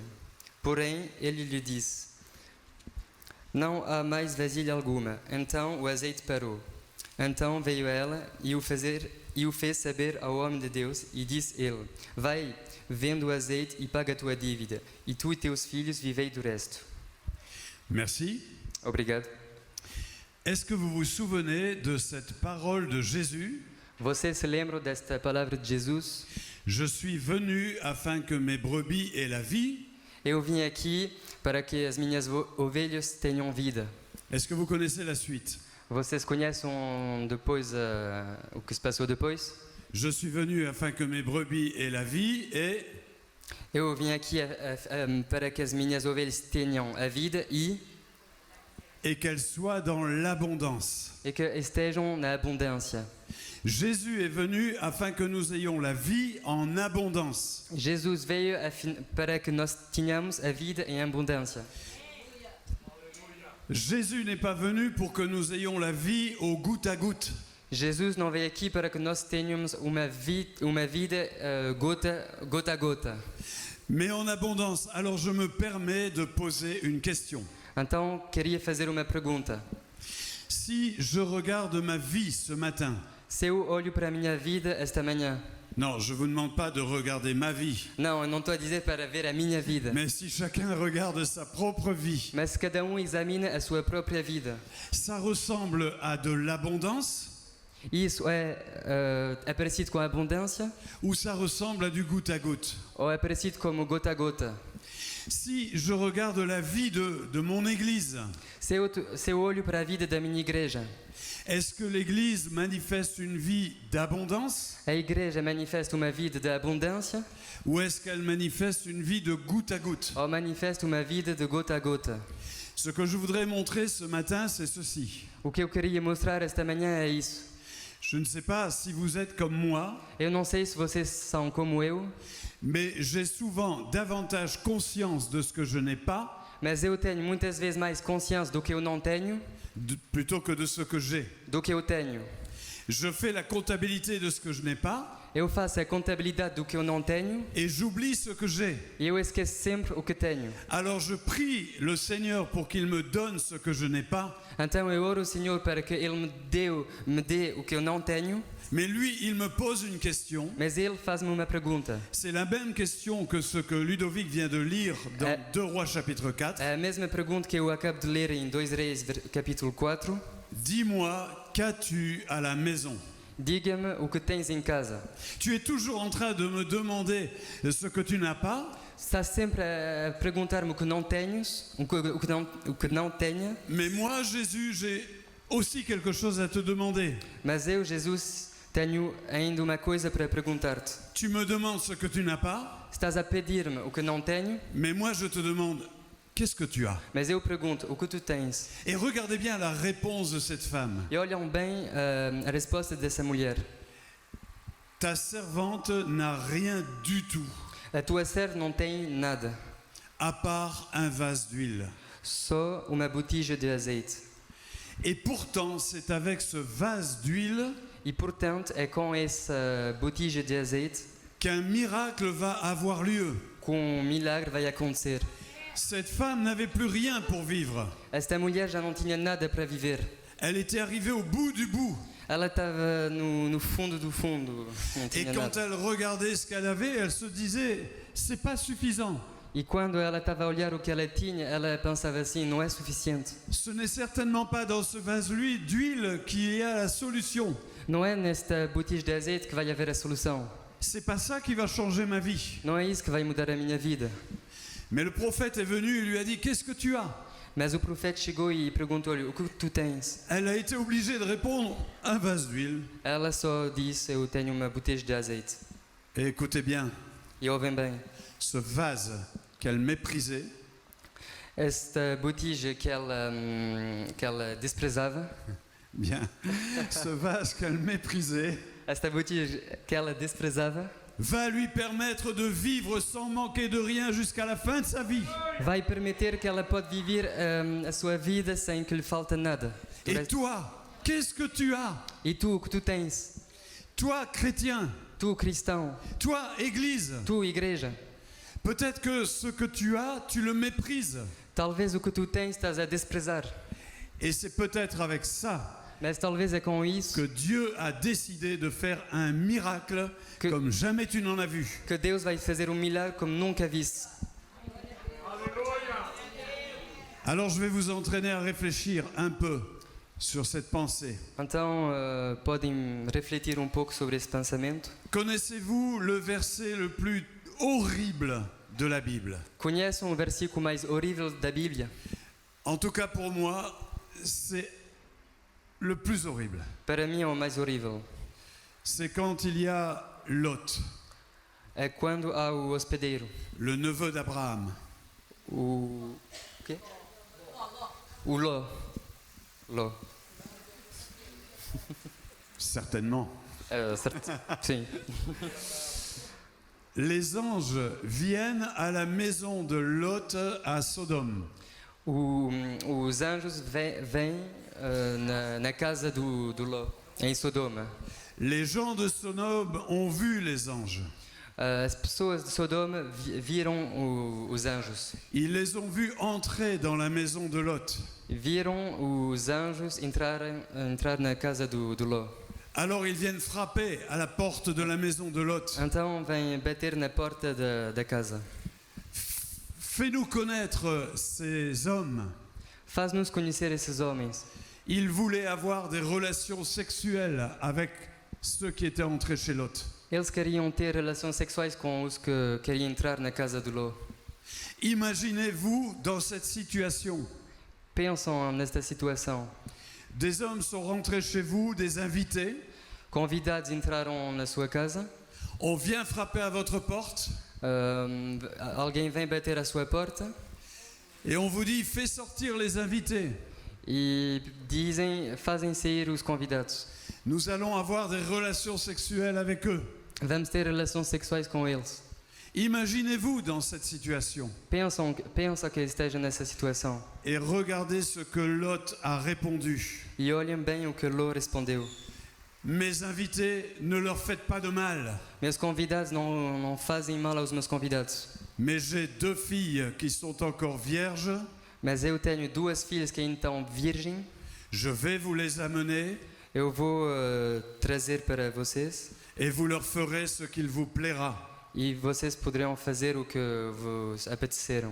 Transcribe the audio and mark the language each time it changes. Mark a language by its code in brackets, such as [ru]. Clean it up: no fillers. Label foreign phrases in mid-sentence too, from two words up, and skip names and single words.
[pt] Porém, ele lhe disse: Não há mais vasilha alguma. Então o azeite parou. Então veio ela e o fez saber ao homem de Deus, e disse ele: Vai, vende o azeite e paga a tua dívida, e tu e teus filhos vivei do resto. [fr] Merci. [pt] Obrigado. [fr] Est-ce que vous vous souvenez de cette parole de Jésus? [pt] Você se lembra desta palavra de Jesus? [fr] Je suis venu afin que mes brebis aient la vie. [pt] Eu vim aqui para que as minhas ovelhas tenham vida. [fr] Est-ce que vous connaissez la suite? [pt] Vocês conhecem depois o que se passou depois? [fr] Je suis venu afin que mes brebis aient la vie [pt] Eu vim aqui para que as minhas ovelhas tenham a vida e [fr] qu'elles soient dans l'abondance. [pt] que estejam na abundância. [fr] Jésus est venu afin que nous ayons la vie en abondance. [pt] Jesus veio para que nós tenhamos a vida em abundância. [fr] Jésus n'est pas venu pour que nous ayons la vie au goutte à goutte. [pt] Jesus não veio aqui para que nós tenhamos uma vida gota a gota. [fr] Mais en abondance. Alors je me permets de poser une question. [pt] Então, queria fazer uma pergunta. [fr] Si je regarde ma vie ce matin. [pt] Se eu olho para a minha vida esta manhã. [fr] Non, je vous demande pas de regarder ma vie. [pt] Não, eu não estou a dizer para ver a minha vida. [fr] Mais si chacun regarde sa propre vie. [pt] Mas se cada examina a sua própria vida. [fr] Ça ressemble à de l'abondance? [pt] Isso é parecido com a abundância? [fr] Ou ça ressemble à du goutte à goutte? [pt] Ou é parecido como gota a gota? [fr] Si je regarde la vie de mon église, [pt] se eu olho para a vida da minha igreja, [fr] est-ce que l'église manifeste une vie d'abondance? [pt] A igreja manifesta uma vida de abundância? [fr] Ou est-ce qu'elle manifeste une vie de goutte à goutte? [pt] Ou manifesta uma vida de gota a gota? [fr] Ce que je voudrais montrer ce matin, c'est ceci. [pt] O que eu queria mostrar esta manhã é isso. [fr] Je ne sais pas si vous êtes comme moi. [pt] Eu não sei se vocês são como eu. [fr] Mais j'ai souvent davantage conscience de ce que je n'ai pas. [pt] Mas eu tenho muitas vezes mais consciência do que eu não tenho. [fr] Plutôt que de ce que j'ai. [pt] Do que eu tenho. [fr] Je fais la comptabilité de ce que je n'ai pas. [pt] Eu faço a contabilidade do que eu não tenho. [fr] Et j'oublie ce que j'ai. [pt] E eu esqueço sempre o que tenho. [fr] Alors je prie le Seigneur pour qu'il me donne ce que je n'ai pas. [pt] Então eu oro ao Senhor para que Ele me dê o que eu não tenho. [fr] Mais lui, il me pose une question. [pt] Mas Ele faz-me uma pergunta. [fr] C'est la même question que ce que Ludovic vient de lire dans 2 Rois chapitre 4. [pt] A mesma pergunta que eu acabo de ler em 2 Reis capítulo 4. [fr] Dis-moi, qu'as-tu à la maison? [pt] Diga-me o que tens em casa. [fr] Tu es toujours en train de me demander ce que tu n'as pas. [pt] Estás sempre a perguntar-me o que não tens, o que não tenho. [fr] Mais moi, Jésus, j'ai aussi quelque chose à te demander. [pt] Mas eu, Jesus, tenho ainda uma coisa para perguntar-te. [fr] Tu me demandes ce que tu n'as pas. [pt] Estás a pedir-me o que não tenho. [fr] Mais moi, je te demande, qu'est-ce que tu as? [pt] Mas eu pergunto, o que tu tens? [fr] Et regardez bien la réponse de cette femme. [pt] E olham bem a resposta dessa mulher. [fr] Ta servante n'a rien du tout. [pt] A tua serva não tem nada. [fr] À part un vase d'huile. [pt] só uma botija de azeite. [fr] Et pourtant, c'est avec ce vase d'huile [pt] E portanto é com essa botija de azeite [fr] qu'un miracle va avoir lieu. [pt] que milagre vai acontecer. [fr] Cette femme n'avait plus rien pour vivre. [pt] Esta mulher já não tinha nada para viver. [fr] Elle était arrivée au bout du bout. [pt] Ela estava no fundo do fundo. Não [fr] Et [pt] tinha [fr] quand [pt] nada. [fr] elle regardait ce qu'elle avait, elle se disait, c'est pas suffisant. [pt] E quando ela estava a olhar o que ela tinha, ela pensava assim: não é suficiente. [fr] Ce n'est certainement pas dans ce vase d'huile qu'il y a la solution. [pt] Não é nesta botija de azeite que vai haver a solução. [fr] C'est pas ça qui va changer ma vie. [pt] Não é isso que vai mudar a minha vida. [fr] Mais le prophète est venu et lui a dit, qu'est-ce que tu as? [pt] Mas o profeta chegou e perguntou-lhe: o que tu tens? [fr] Elle a été obligée de répondre, un vase d'huile. [pt] Ela só disse: eu tenho uma botija de azeite. [fr] Et écoutez bien, [pt] E ouvem bem, [fr] ce vase qu'elle méprisait, [pt] esta botija que ela desprezava, [fr] bien, ce vase qu'elle méprisait, [pt] esta botija que ela desprezava, [fr] va lui permettre de vivre sans manquer de rien jusqu'à la fin de sa vie. [pt] vai permitir que ela pode viver a sua vida sem que lhe falte nada. [fr] Et toi, qu'est-ce que tu as? [pt] E tu, o que tu tens? [fr] Toi, chrétien, [pt] Tu, cristão, [fr] toi, église, [pt] tu, igreja, [fr] peut-être que ce que tu as, tu le méprises. [pt] talvez o que tu tens estás a desprezar. [fr] Et c'est peut-être avec ça [pt] Mas talvez é com isso [fr] que Dieu a décidé de faire un miracle [pt] Que- [fr] comme jamais tu n'en as vu. [pt] que Deus vai fazer milagre como nunca viste. [fr] Alors je vais vous entraîner à réfléchir un peu sur cette pensée. [pt] Então, podem refletir pouco sobre esse pensamento. [fr] Connaissez-vous le verset le plus horrible de la Bible? [pt] Conhecem o versículo mais horrível da Bíblia? [fr] En tout cas pour moi, c'est le plus horrible. [pt] Para mim é o mais horrível. [fr] C'est quand il y a Lot, [pt] É quando há o hospedeiro, [fr] le neveu d'Abraham. [pt] o quê? O Ló. Ló. [fr] Certainement. [pt] Certo. Sim. [fr] Les anges viennent à la maison de Lot à Sodome. [pt] Os anjos vêm na casa do Ló, em Sodoma. [fr] Les gens de Sodome ont vu les anges. [pt] As pessoas de Sodoma viram os anjos. [fr] Ils les ont vus entrer dans la maison de Lot. [pt] Viram os anjos entrar na casa do Ló. [fr] Alors ils viennent frapper à la porte de la maison de Lot. [pt] Então vêm bater na porta da casa. [fr] Fais-nous connaître ces hommes. [pt] Faz-nos conhecer esses homens. [fr] Ils voulaient avoir des relations sexuelles avec ceux qui étaient entrés chez Lot. [pt] Eles queriam ter relações sexuais com os que queriam entrar na casa do Ló. [fr] Imaginez-vous dans cette situation. [pt] Pensam nesta situação. [fr] Des hommes sont rentrés chez vous, des invités. [pt] Convidados entraram na sua casa. [fr] On vient frapper à votre porte [pt] Alguém vem bater à sua porta [fr] et on vous dit fais sortir les invités. [pt] e fazem sair os convidados. [fr] Nous allons avoir des relations sexuelles avec eux. [pt] Vamos ter relações sexuais com eles. [fr] Imaginez-vous dans cette situation [pt] Pensa que esteja nessa situação. [fr] et regardez ce que Lot a répondu. [pt] E olhem bem o que Ló respondeu. [fr] Mes invités, ne leur faites pas de mal, [pt] Meus convidados não fazem mal aos meus convidados. [fr] mais j'ai 2 filles qui sont encore vierges. [pt] Mas eu tenho 2 filhas que ainda estão virgem. [fr] Je vais vous les amener [pt] Eu vou trazer para vocês [fr] et vous leur ferez ce qu'il vous plaira. [pt] e vocês poderão fazer o que vos apeteceram.